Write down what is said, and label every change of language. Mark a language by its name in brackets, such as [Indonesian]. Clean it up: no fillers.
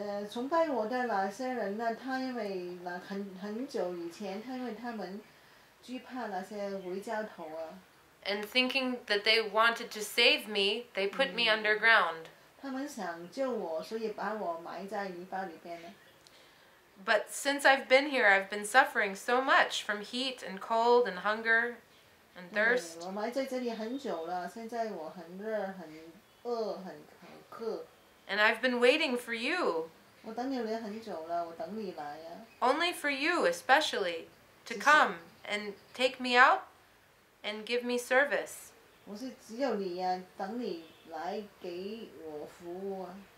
[Chinese] 崇拜我的那些人呢，他因為很久以前，因為他們懼怕那些回教徒啊。 [English] And thinking that they wanted to save me, they put me underground. [Chinese] 他們想救我，所以把我埋在籬笆裡邊呢。 [English] But since I've been here, I've been suffering so much from heat and cold and hunger and thirst. [Chinese] 我埋在這裡很久了，現在我很熱、很餓、很渴。 [English] And I've been waiting for you. [Chinese] 我等了你很久了，我等你來呀。 [English] Only for you, especially, to come and take me out and give me service. [Chinese] 我是只有你呀，等你來給我服務啊。